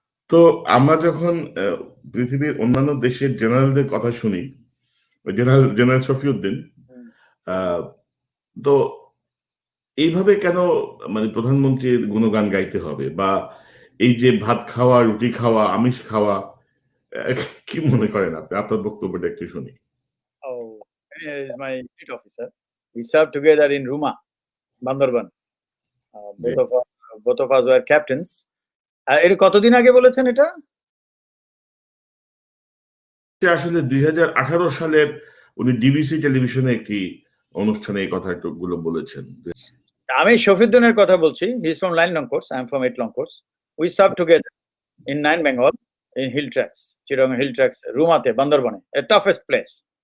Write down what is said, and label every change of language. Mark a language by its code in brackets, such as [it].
[bn] তো আমরা যখন পৃথিবীর অন্যান্য দেশের জেনারেলদের কথা শুনি, জেনারেল শফিউদ্দিন, তো এইভাবে কেন মানে প্রধানমন্ত্রীর গুণগান গাইতে হবে, বা এই যে ভাত খাওয়া, রুটি খাওয়া, আমিষ খাওয়া, কি মনে করেন আপনি? আপনার বক্তব্যটা একটু শুনি। [en] Oh, he is my fleet officer. We served together in Ruma, Bandarban. Both of us were captains. [bn] এটা কতদিন আগে বলেছেন এটা? আসলে 2018 সালের উনি ডিবিসি টেলিভিশনে একটি অনুষ্ঠানে এই কথাগুলো বলেছেন। আমি শফিউদ্দিনের কথা বলছি। [en] He is from 9 Long Course. I am from 8 Long Course. We served together in 9 Bengal, in Hill Tracks, Chittagong Hill Tracks, রুমাতে, বান্দরবনে, a toughest place.